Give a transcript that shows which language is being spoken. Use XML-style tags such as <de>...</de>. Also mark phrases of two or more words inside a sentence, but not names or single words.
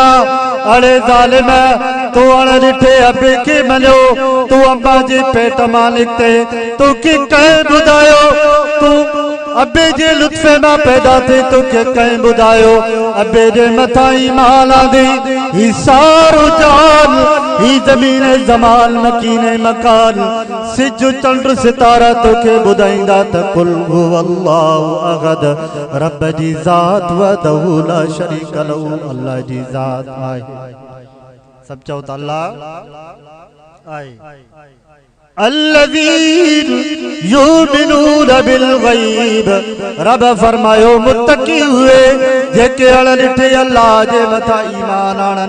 <sd>अड़े ज़ालिम तू अणॾिठे अबे खे मञो तू अम्मा जे पेट मां निकिते तोखे कंहिं ॿुधायो तू अबे जे लुत्फ़े मां पैदा थी तोखे कंहिं ॿुधायो अबे जे मथां ईमान आंदी ही सारो जान ही ज़मीन ज़मान मकीन मकान सिज चंड सितारा तोखे ॿुधाईंदा त</sd> <ar>قل هو الله أحد</ar> <sd>रब जी ज़ात</sd> <ar>وحده لا شريك له.</ar> <sd>अल्लाह जी ज़ात आहे। सब चओ त अल्लाह आहे।</sd> <ar>الذين يؤمنون بالغيب.</ar> <sd>रब फरमायो मुत्तकी हुए जेके अणॾिठे अल्लाह जे मथां ईमान आणनि।</sd>